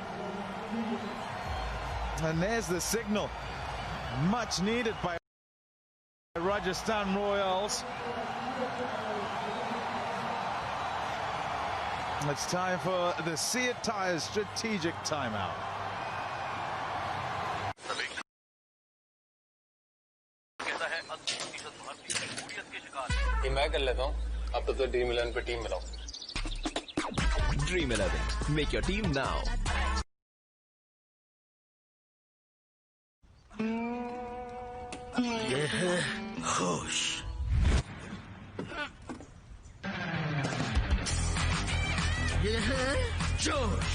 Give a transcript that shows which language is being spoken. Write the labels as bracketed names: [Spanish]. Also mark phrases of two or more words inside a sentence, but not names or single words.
[English] And there's the signal, much needed by Rajasthan Royals. It's time for the SID Tyres strategic timeout. [Hindi] मैं कर लेता हूँ अब तो ड्रीम 11 पे टीम बनाओ [English] Dream 11, make your team now. [Hindi] ये है होश, ये है जोश।